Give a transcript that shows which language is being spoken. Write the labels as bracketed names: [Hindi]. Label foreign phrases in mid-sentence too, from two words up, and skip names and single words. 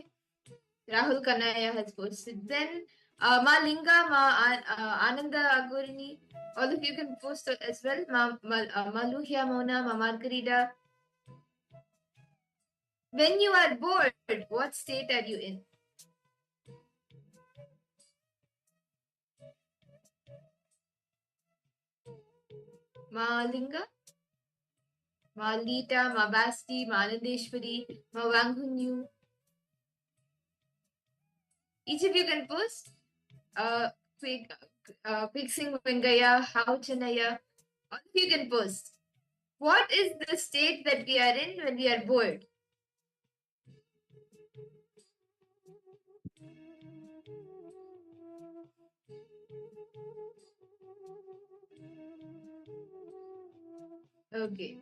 [English] Rahul Kanaya has posted. Then Ma Linga, Ananda Agurini, all of you can post as well. Ma Luhya Mona, Ma Margarita. When you are bored, what state are you in? Ma Linga, Ma Lita, Ma Basti, Ma Anandeshwari, Ma Wanghunyu. Each of you can post. Quick Singh Vengaya, How Chanaya. All of you can post. What is the state that we are in when we are bored? Okay.